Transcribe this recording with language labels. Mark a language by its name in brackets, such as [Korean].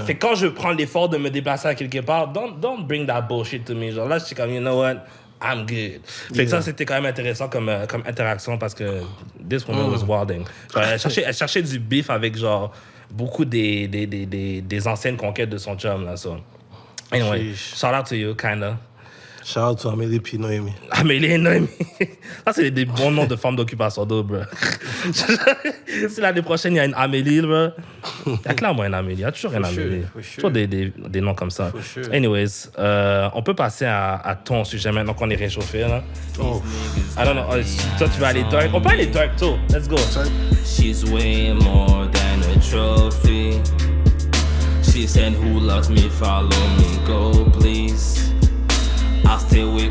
[French] Fait que quand je prends l'effort de me déplacer à quelque part, [English] don't bring that bullshit to me. [French] Genre, là, je suis comme, [English] you know what, I'm good. [French] Fait que ça, c'était quand même intéressant comme interaction, parce que [English] this woman was wilding. [French] Genre, elle cherchait du beef avec, genre, beaucoup des anciennes conquêtes de son chum, là, ça. [English] Anyway, shout out to you, kinda. Shout out to Amélie [French] puis [English] Noémie. [French] Amélie et Noémie. Ça, c'est des bons noms de femmes d'occupation d'eau, bro. Si l'année prochaine, il y a une Amélie, bro. Il y a clairement une Amélie. Il y a toujours une Amélie. Toujours des noms comme ça. Anyways, on peut passer à ton sujet maintenant qu'on est réchauffé, là. Oh. [English] I don't know. [French] Toi, tu vas aller dark. On peut aller dark, [English] too. Let's go. She's way more than a trophy. She said, who loves me, follow me, go please. I still